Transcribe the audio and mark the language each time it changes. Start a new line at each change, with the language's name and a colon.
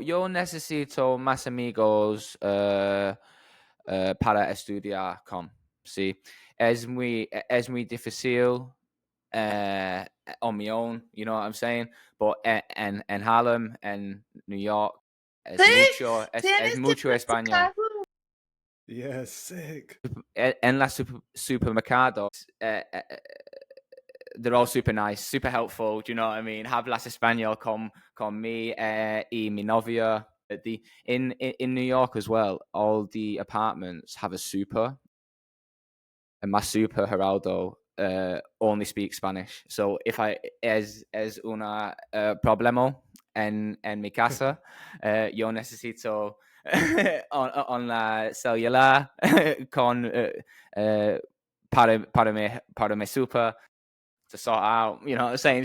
Spanish: Yo necesito más amigos para estudiar con.
English: See,
Spanish: as muy difícil
English: on my own, you know what I'm saying? But
Spanish: en Harlem, en New York, es mucho español.
English: Yeah, sick.
Spanish: En la supermercados,
English: they're all super nice, super helpful. Do you know what I mean?
Spanish: Hablas español con mi y mi novia.
English: In New York as well, all the apartments have a super, and my super Geraldo only speaks Spanish. So if I
Spanish: es una problema en mi casa, yo necesito
English: on
Spanish: la celular con para mi super
English: to sort out, you know what I'm saying?